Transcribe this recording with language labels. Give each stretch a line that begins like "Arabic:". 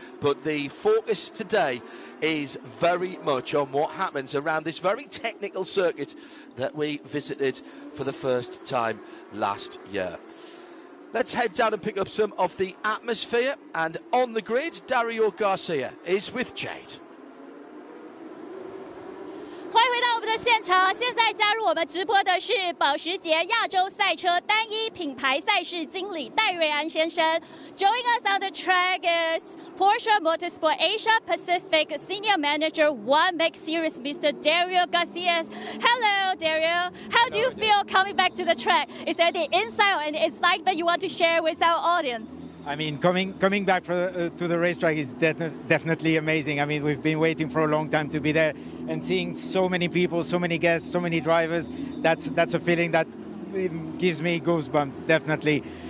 English: But the focus today is very much on what happens around this very technical circuit that we visited for the first time last year. Let's head down and pick up some of the atmosphere. And on the grid, Dario Garcia is with Jade.
Chinese: 欢迎回到我们的现场，现在加入我们直播的是保时捷亚洲赛车单一品牌赛事经理戴瑞安先生。
English: Joining us on the track is Porsche Motorsport Asia Pacific Senior Manager 1 Max Series, Mr. Dario Garcia. Hello, Dario. How do you feel coming back to the track? Is there any insight or any excitement you want to share with our audience? I mean, coming back to the racetrack is definitely amazing. I mean, we've been waiting for a long time to be there, and seeing so many people, so many guests, so many drivers, that's a feeling that gives me goosebumps, definitely.